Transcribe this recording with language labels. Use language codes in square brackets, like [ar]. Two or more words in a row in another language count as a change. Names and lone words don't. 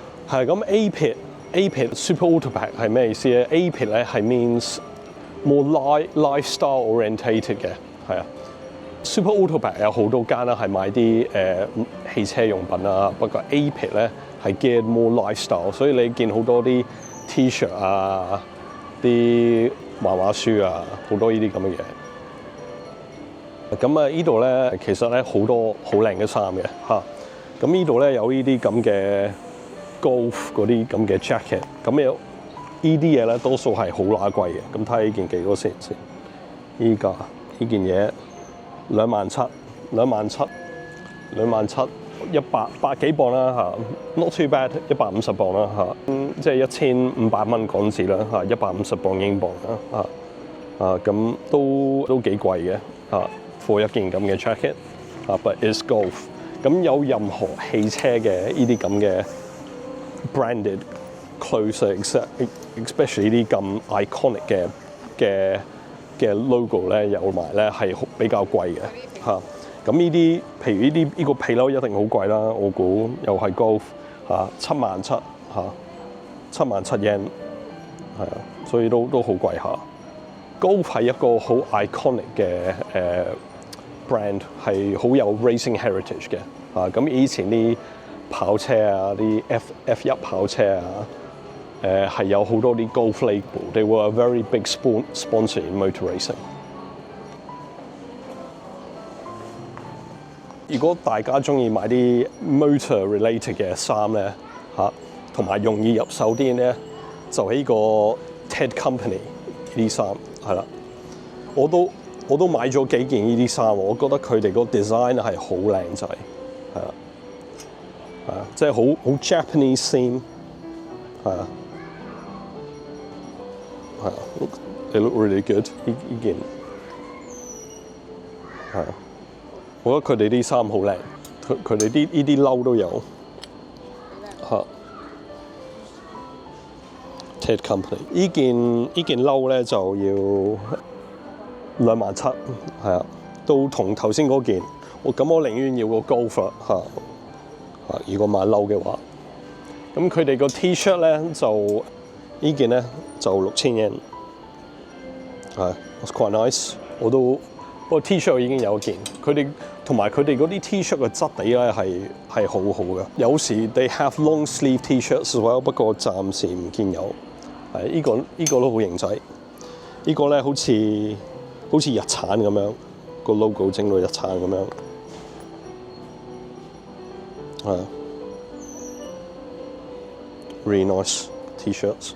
[yue] 係咁 A-Pit Super Autopack 係咩意思咧？A-Pit 咧係 [en] means more lifestyle orientated [yue] 嘅，係啊。Super Autopack 有好多間啦，係賣啲汽車用品啊。不過 A-Pit 咧係 [en] geared more lifestyle， [yue] 所以你見好多啲 T-shirt 啊、啲漫畫書啊，好多呢啲咁嘅嘢。咁啊，呢度咧其實咧好多好靚嘅衫嘅嚇。咁呢度咧有呢啲咁嘅 Golf 嗰啲咁嘅 jacket， 咁有呢啲嘢咧多數係好乸貴嘅。咁睇下呢件幾多錢先？依家呢件嘢27,000，百幾磅啦嚇 ， [en] not too bad， [yue] 150 磅啦嚇，即係1500蚊港紙啦嚇，150磅英鎊啦嚇，咁都幾貴嘅嚇，for 一件咁嘅 jacket 啊 ， [en] but it's Golf。 [yue] 咁有任何汽車嘅呢啲咁嘅 [en] branded clothes， [yue] especially 呢啲咁 iconic 嘅 logo 咧，有埋咧係比較貴嘅嚇。咁呢啲，譬如呢個皮褸一定好貴啦，我估又係 Golf 嚇，77,000嚇，77,000 yen 係啊，所以都好貴下。Golf 係一個好 iconic 嘅brand， 係好有 [en] racing heritage [yue] 嘅啊。咁以前啲跑車啊，啲 F1 跑車啊，係有好多啲 [en] Golf label， they were a very big sponsor in motor racing。 [yue] 如果大家中意買啲 [en] motor related [yue] 嘅衫咧嚇，同埋容易入手啲咧，就係呢個 Ted Company 呢啲衫係啦。我都買咗幾件呢啲衫，我覺得佢哋個 design 係好靚仔，係啦，係啊，即係好 [en] Japanese theme， [yue] 係啊，係啊 ， [en] they look really good [yue] 呢件係啊。我覺得佢哋啲衫好靚，佢哋呢啲褸都有嚇。Ted Company 呢件褸咧就要27,000，係啊，都同頭先嗰件。我寧願要個 Golf 嚇嚇。如果買褸嘅話，咁佢哋個 T-shirt 咧就呢件咧就6000 yen， 係 ， [en] it's quite nice。 [yue] 不過 T-shirt 已經有一件，同埋佢哋嗰啲 T-shirt 嘅質地咧係好好嘅。 [en] 有時 they have long sleeve T-shirts as well， [yue] 不過暫時唔見有。係呢個都好型仔，呢個咧好似日產咁樣，個 logo 整到日產咁樣，係 [en] really nice T-shirts。